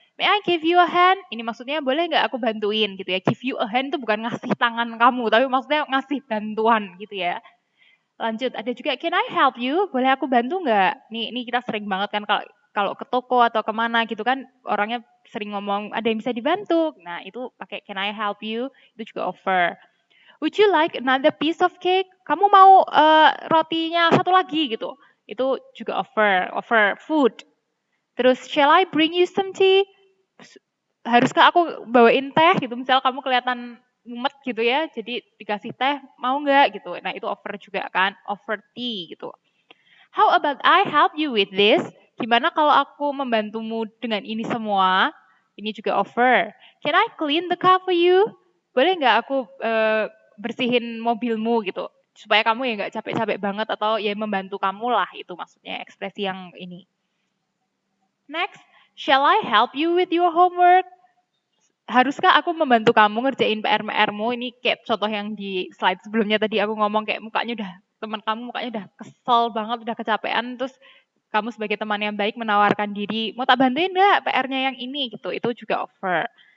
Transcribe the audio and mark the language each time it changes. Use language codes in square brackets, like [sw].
[en] May I give you a hand? [id] Ini maksudnya boleh nggak aku bantuin gitu ya. [en] Give you a hand [id] itu bukan ngasih tangan kamu, tapi maksudnya ngasih bantuan gitu ya. Lanjut, ada juga [en] can I help you? [id] Boleh aku bantu nggak? Nih kita sering banget kan kalau ke toko atau kemana gitu kan orangnya sering ngomong ada yang bisa dibantu. Nah itu pakai [en] can I help you? [id] Itu juga [en] offer. Would you like another piece of cake? [id] Kamu mau rotinya satu lagi gitu? Itu juga offer food. [en] Terus, shall I bring you some tea? [id] Haruskah aku bawain teh gitu? Misal kamu kelihatan mumet gitu ya, jadi dikasih teh, mau nggak gitu. Nah itu offer juga kan, offer tea gitu. [en] How about I help you with this? [id] Gimana kalau aku membantumu dengan ini semua? Ini juga offer. [en] Can I clean the car for you? [id] Boleh nggak aku bersihin mobilmu gitu? Supaya kamu ya nggak capek-capek banget atau ya membantu kamu lah itu maksudnya ekspresi yang ini. [en] Next, shall I help you with your homework? [id] Haruskah aku membantu kamu ngerjain PR-mu? Ini kayak contoh yang di slide sebelumnya tadi aku ngomong kayak mukanya udah teman kamu mukanya udah kesel banget, udah kecapean, terus kamu sebagai teman yang baik menawarkan diri, mau tak bantuin nggak PR-nya yang ini gitu, itu juga offer.